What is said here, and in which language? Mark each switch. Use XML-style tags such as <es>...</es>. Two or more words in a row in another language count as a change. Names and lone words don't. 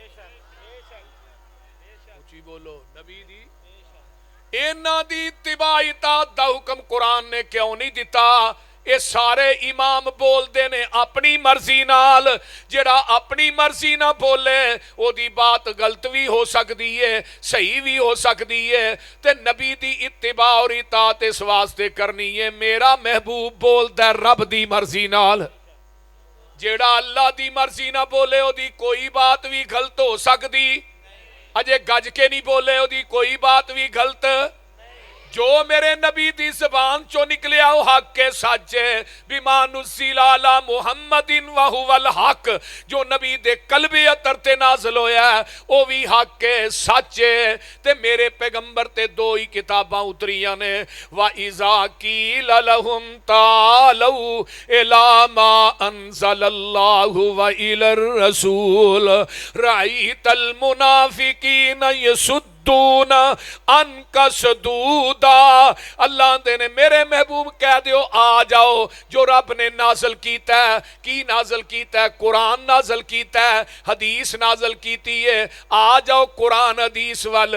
<pa>اُچی بولو، نبی دی. انہاں دی اتباع اطاعت دا حکم قرآن نے کیوں نہیں دتا? یہ سارے امام بولتے نے اپنی مرضی نال، جیہڑا اپنی مرضی نا بولے اودی بات غلط بھی ہو سکتی ہے، صحیح بھی ہو سکتی ہے. تے نبی دی اتباع اور اطاعت اس واسطے کرنی ہے، میرا محبوب بولدا رب دی مرضی نال. جیہڑا اللہ دی مرضی نا بولے اودی کوئی بات بھی غلط ہو سکدی، اجے گج کے نہیں بولے اودی کوئی بات بھی غلط. جو میرے نبی دی زبان چوں نکلیا وو حق تے سچ ہے.</pa> <ar>بما نزل على محمد وهو الحق,</ar> <pa>جو نبی دے قلبِ اطہر تے نازل ہویا وو بھی حق تے سچ ہے. تے میرے پیغمبر تے دو ہی کتاباں اتریاں نے,</pa> <ar>وإذا قيل لهم تعالوا إلى ما أنزل الله وإلى الرسول رأيت المنافقين يصدون يصدون عنك صدودا.</ar> <pa>اللہ دسے نے میرے محبوب کہہ دیو آ جاؤ، جو رب نے نازل کیتا ہے، کی نازل کیتا ہے، قرآن نازل کیتا ہے، حدیث نازل کیتی ہے، آ جاؤ قرآن حدیث وَل.</pa>